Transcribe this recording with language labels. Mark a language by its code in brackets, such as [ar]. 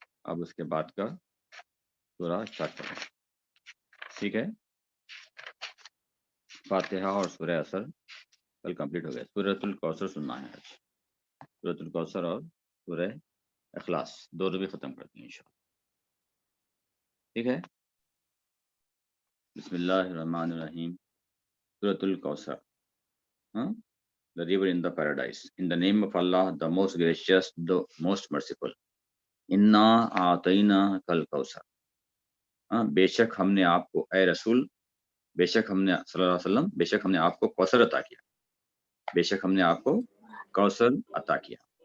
[ur] اب اس کے بعد کا سورہ اسٹارٹ کریں. ٹھیک ہے، فاتحہ اور سورہ اثر کل کمپلیٹ ہو گیا. سورۃ الکوثر سننا ہے آج. سورۃ الکوثر اور سورہ اخلاص دونوں بھی ختم کرتے ہیں انشاءاللہ. [ar] ٹھیک ہے، بسم اللہ الرحمن الرحیم. [ur] سورۃ Al-Kausar. [en] The river in the paradise. In the name of Allah, the most gracious, the most merciful. [ar] Inna a'tayna kal kawsar. [ur] بے شک ہم نے آپ کو، اے رسول، بے شک ہم نے صلی اللہ علیہ وسلم، بے شک ہم نے آپ کو کوثر عطا کیا. بے شک ہم نے آپ کو کوثر عطا کیا.